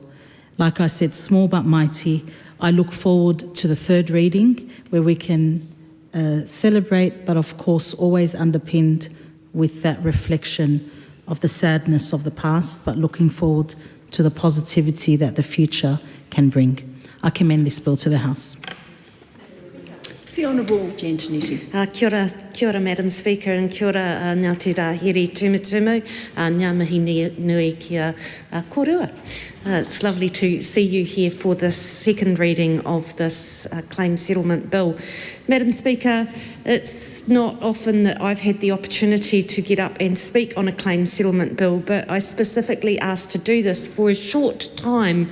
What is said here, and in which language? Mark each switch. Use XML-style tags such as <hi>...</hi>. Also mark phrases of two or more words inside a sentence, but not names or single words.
<en>Like I said, small but mighty. I look forward to the third reading where we can celebrate, but of course always underpinned with that reflection of the sadness of the past, but looking forward to the positivity that the future can bring. I commend this bill to the House. The Honourable Giantinetti.</en> <mi>Kia ora,</mi> <en>Madam Speaker, and</en> <mi>kia ora Ngāti Rāhiri Tumutumu, ngā mihi nui kia korua.</mi> <en>It's lovely to see you here for this second reading of this claim settlement bill. Madam Speaker, it's not often that I've had the opportunity to get up and speak on a claim settlement bill, but I specifically asked to do this for a short time.</en>